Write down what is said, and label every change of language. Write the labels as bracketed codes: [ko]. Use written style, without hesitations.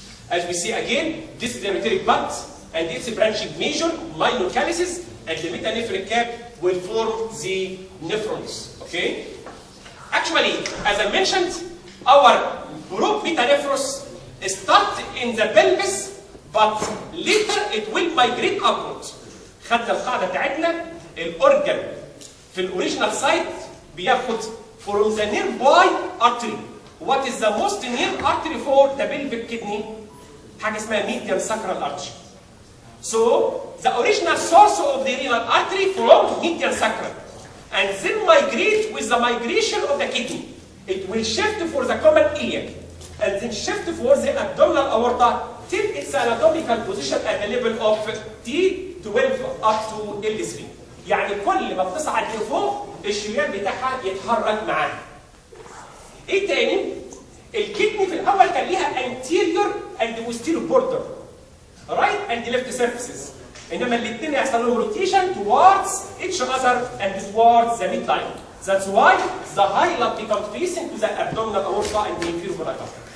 [en] As we see again, this is the ureteric bud, and it's a branching major, minor calyces, and the metanephric cap will form the nephrons. Okay? Actually, as I mentioned, our group metanephros start in the pelvis, but later it will migrate upward. [ar] خدنا القاعدة بتاعتنا الأورجن في الأوريجينال سايت بياخد [en] from the nearby artery. What is the most near artery for the pelvic kidney? [ar] حاجة اسمها [en] median sacral artery. So the original source of the renal artery from median sacral, and then migrate with the migration of the kidney. It will shift for the common iliac, and then shift for the abdominal aorta till its anatomical position at the level of T12 up to L3. [ar] يعني كل ما بتصعد لفوق الشريان بتاعها يتحرك معاها. ايه تاني؟ الكدني في الاول كان ليها [en] anterior and posterior border, right and left surfaces. [ar] انما الاثنين يحصل لهم rotation towards each other and towards the midline. [en] That's why the hilum becomes facing to the abdominal aorta and the inferior aorta.